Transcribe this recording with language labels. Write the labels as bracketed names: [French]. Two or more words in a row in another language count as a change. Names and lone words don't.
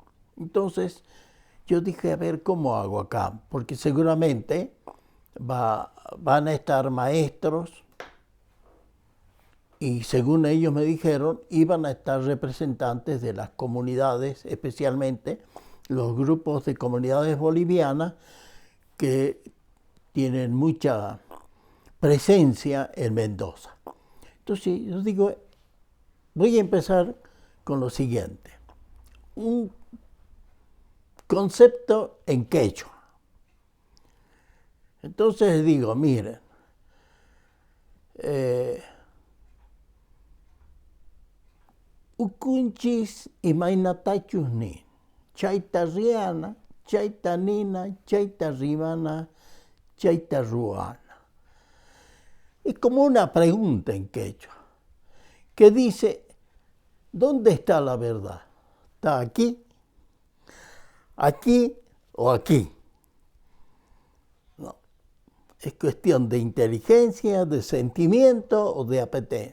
[Spanish] Entonces yo dije, a ver cómo hago acá, porque seguramente van a estar maestros y según ellos me dijeron, iban a estar representantes de las comunidades, especialmente los grupos de comunidades bolivianas que tienen mucha presencia en Mendoza. Entonces yo digo, voy a empezar con lo siguiente. Un concepto en quechua. Entonces digo, miren, [Quechua] ukunchis imaynatachusnin, chayta riana, chayta nina, chayta rimana, chayta ruana. [Spanish] Es como una pregunta en quechua, que dice, ¿dónde está la verdad? ¿Está aquí? ¿Aquí o aquí? No, es cuestión de inteligencia, de sentimiento o de apetencia.